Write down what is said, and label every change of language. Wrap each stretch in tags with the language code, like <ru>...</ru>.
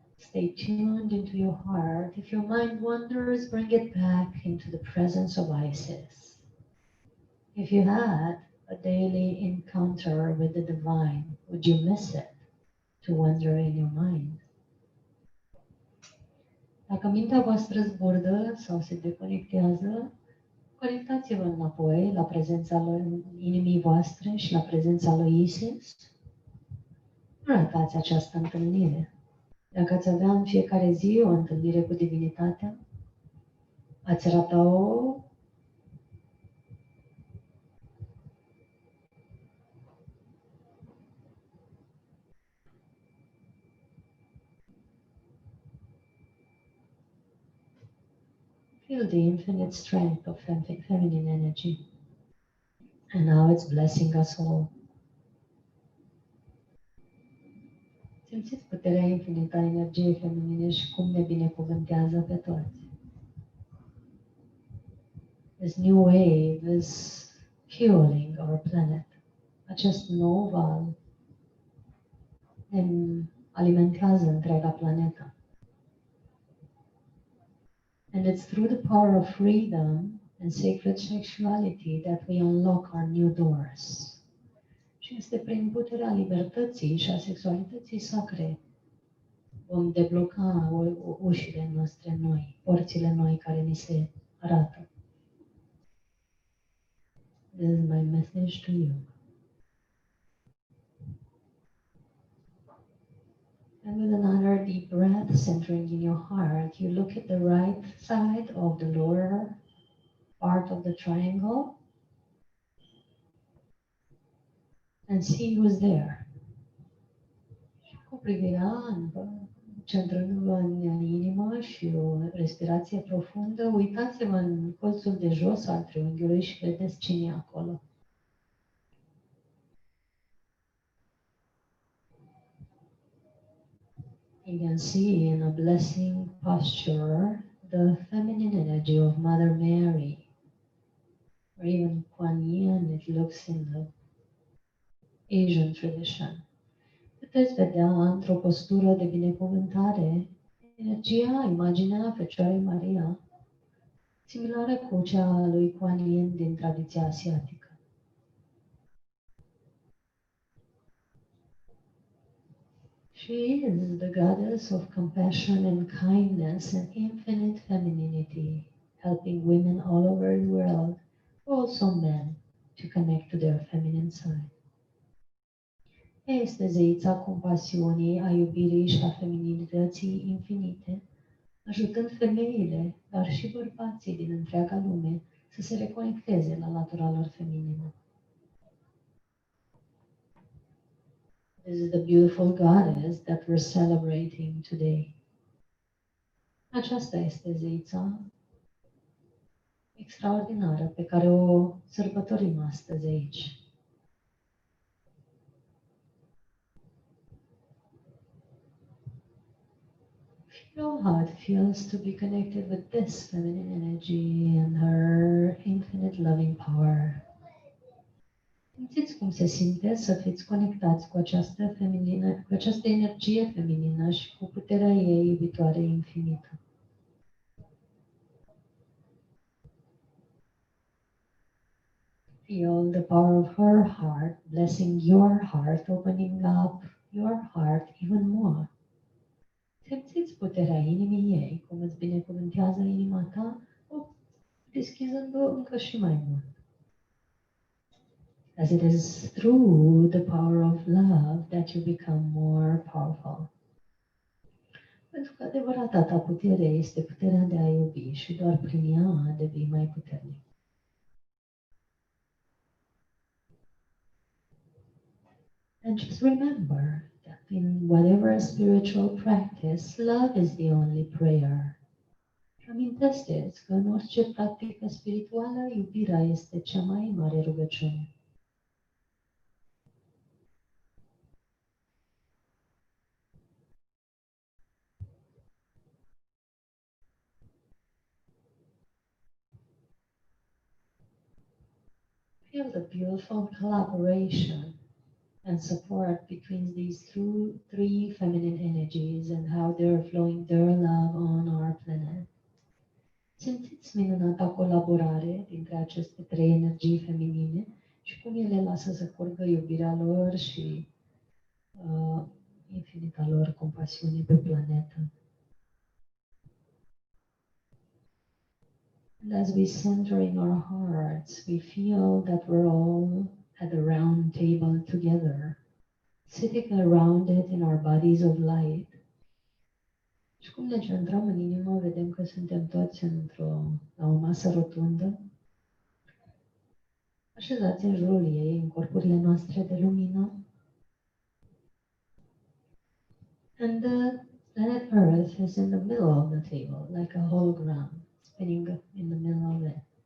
<en>Stay tuned into your heart. If your mind wanders, bring it back into the presence of Isis. If you had a daily encounter with the divine, would you miss it to wander in your mind?</en> <ro>Dacă mintea voastră zburdă sau se deconectează, conectați-vă înapoi la prezența lui inimii voastre și la prezența lui Isis. Nu ratați această întâlnire. Dacă ați avea în fiecare zi o întâlnire cu divinitatea, ați rata-o.</ro> <en>Feel the infinite strength of feminine energy. And now it's blessing us all.</en> <ro>Simțiți puterea infinită a energiei feminine și cum ne binecuvântează pe toți.</ro> <en>This new wave is fueling our planet.</en> <ro>Acest nou val ne alimentează întreaga planetă.</ro> <en>And it's through the power of freedom and sacred sexuality that we unlock our new doors.</en> <ro>Și este prin puterea libertății și a sexualității sacre vom debloca ușile noastre noi, porțile noi care ni se arată.</ro> <en>This is my message to you. And with another deep breath, centering in your heart, you look at the right side of the lower part of the triangle and see who's there.</en> <ro>Și cu privirea centrându-vă în inimă și o respirație profundă, uitați-vă în colțul de jos al triunghiului și vedeți cine e acolo.</ro> <en>You can see in a blessing posture the feminine energy of Mother Mary, or even Kuan Yin, it looks in the Asian tradition.</en> <ro>Puteți vedea într-o postură de binecuvântare energia, imaginea Fecioarei Maria, similară cu cea a lui Kuan Yin din tradiția asiatică.</ro> <en>She is the goddess of compassion and kindness and infinite femininity, helping women all over the world, also men, to connect to their feminine side.</en> <ro>Este zeița compasiunii, a iubirii și a femininității infinite, ajutând femeile, dar și bărbații din întreaga lume să se reconecteze la natura lor feminină.</ro> <en>This is the beautiful goddess that we're celebrating today.</en> <ro>Aceasta este zeița extraordinară pe care o sărbătorim astăzi aici.</ro> <en>Feel how it feels to be connected with this feminine energy and her infinite loving power.</en> <ro>Simțiți cum se simte să fiți conectați cu această energie feminină și cu puterea ei iubitoare infinită.</ro> <en>Feel the power of her heart, blessing your heart, opening up your heart even more.</en> <ro>Simțiți puterea inimii ei, cum îți binecuvântează inima ta, deschizând-o încă și mai mult.</ro> <en>As it is through the power of love that you become more powerful.</en> <ro>Pentru că adevărata ta putere este puterea de a iubi și doar prin ea devii mai puternic.</ro> <en>And just remember that in whatever spiritual practice, love is the only prayer.</en> <ro>Și amintește-ți că în orice practică spirituală, iubirea este cea mai mare rugăciune.</ro> <en>Feel the beautiful collaboration and support between these three feminine energies and how they're flowing their love on our planet.</en> <ro>Simțiți minunata colaborare dintre aceste trei energii feminine și cum ele lasă să curgă iubirea lor și infinita lor compasiune pe planetă.</ro> <en>And as we center in our hearts, we feel that we're all at a round table together, sitting around it in our bodies of light.</en> <ro>Și cum ne centrăm în inimă, vedem că suntem toți la o masă rotundă, așezați în jurul ei, în corpurile noastre de lumină.</ro> <en>And the planet Earth is in the middle of the table, like a hologram, spinning in the middle of it.</en>